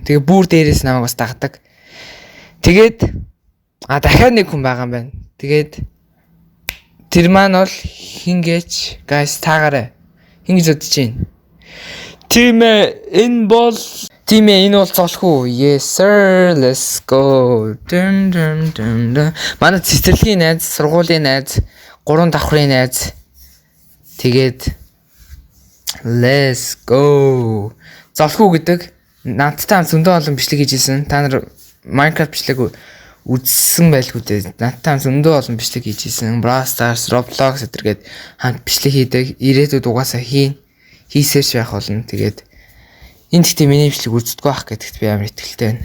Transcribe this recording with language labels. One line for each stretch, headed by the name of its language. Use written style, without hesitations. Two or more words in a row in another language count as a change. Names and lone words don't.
Mongolian: Тэгээ бүр дээрээс намайг бас дагдаг. Тэгээд дахиад нэг хүн байгаа юм байна. Тэгээд тэр маань бол хингэж guys таагаарай. Хин гэж бодож байна. Энэ бол золох уу?
English: Yes sir, let's go.
Mongolian: Манай цэцэрлэгийн найз, сургуулийн найз, 3 давхрын найз. Тэгээд
English: let's go.
Mongolian: Золох уу гэдэг надтай зөндөө олон бичлэг хийжсэн. Та нар Minecraft бичлэг үзсэн байлгүй дээ. Надтай зөндөө олон бичлэг хийжсэн. Brawl Stars, Roblox гэдэргээд хамт бичлэг хийдэг. Ирээдүйд угаасаа хийсээр байх болно. Тэгээд энэ гэхдээ миний бичлэг үздэггүй байх гэдэгт би амар итгэлтэй байна.